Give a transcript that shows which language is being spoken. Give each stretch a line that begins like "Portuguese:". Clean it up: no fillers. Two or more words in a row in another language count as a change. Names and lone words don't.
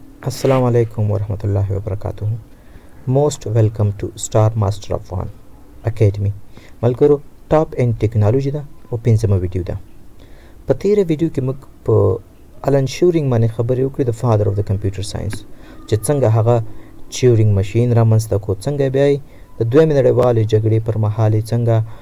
Arabic: السلام عليكم ورحمة الله وبركاته.
English: Most welcome to Star Master of One Academy.
Pashto: ملګرو ټاپ ان ټیکنالوژي ده او پنځمه ویډیو ده. په تیره ویډیو کې موږ په الن شورینګ باندې خبرې وکړې د
English: father of
Pashto: د
English: computer science
Pashto: چې څنګه هغه چیورینګ ماشین رامنځته کړ، څنګه بیا د دویمې نړیوالې جګړې پر مهال څنګه